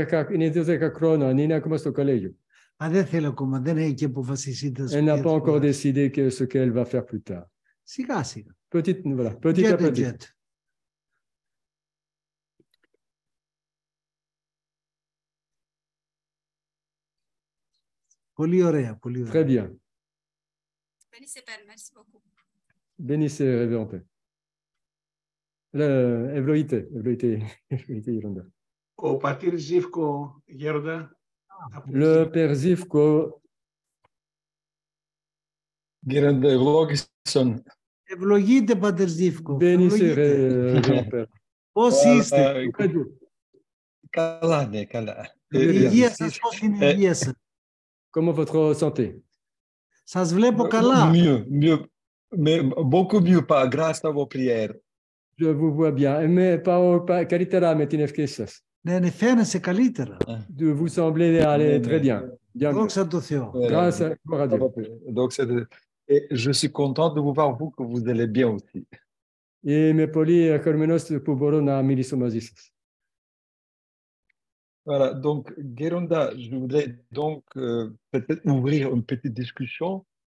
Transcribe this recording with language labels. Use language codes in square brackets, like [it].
[el] Είναι 12 χρόνων, είναι ακόμα στο κολέγιο. Δεν θέλει ακόμα, δεν έχει και αποφασίσει. [fr] Elle n'a pas encore décidé ce qu'elle va faire plus tard. [el] Σιγά σιγά. [fr] Petit à petit. [el] Πολύ ωραία, πολύ ωραία. [fr] Très bien. Bénissez Père, merci beaucoup. Bénissez, Révérend Père. [el] Ευλογείτε, Ιρώντα. Ο πατήρ Ζήφκο, Γέροντα. [fr] Le Père Zivko. [el] Γέροντα, ευλόγησον. Ευλογείτε, πατήρ Ζήφκο. [fr] Bénissez, Révérend Père. [el] Πώς είστε? Καλά, ναι, καλά. Η υγεία σας, πώς είναι η υγεία σας? [fr] Comment votre santé? [el] Σας βλέπω καλά. [fr] Mieux, mais beaucoup mieux, pas grâce à vos prières. Je vous vois bien, mais [el] καλύτερα με την ευχή σας. Ναι, φαίνεσαι καλύτερα. [fr] Vous semblez aller très bien. [el] Δόξα τω Θεώ. [fr] Grâce à Dieu. Donc, et je suis content de vous voir, vous, que vous allez bien aussi. [el] Είμαι πολύ χαρούμενος που μπορώ να μιλήσω μαζί σας. [fr] Voilà, donc, Geronda, je voudrais donc peut-être ouvrir une petite discussion.